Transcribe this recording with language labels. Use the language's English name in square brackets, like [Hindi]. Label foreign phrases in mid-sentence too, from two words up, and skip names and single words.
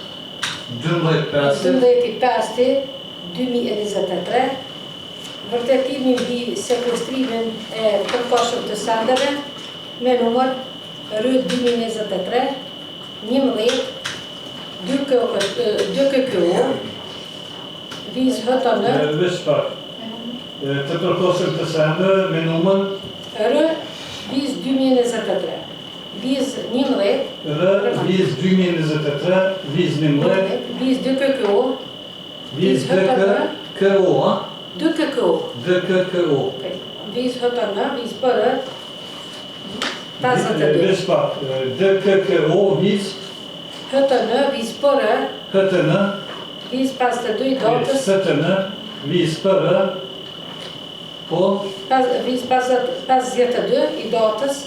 [Albanian] 12/5/2023, vërtetimi mbi sekuestrimin e përkohshëm të sendeve me numër RY 2023 11 2KKO Liz HTN Veç pak. Të përkohshëm të sende me numër RY Liz 2023 viz 11, viz 2023, viz 11, viz 2 KKO, viz DKKO, 2 KKO, DKKO. viz HTN, viz PR, 52. Veç pak, DKKO, viz HTN, viz PR, HTN, viz 52 i datës, HTN, viz PR, po, viz 52 i datës,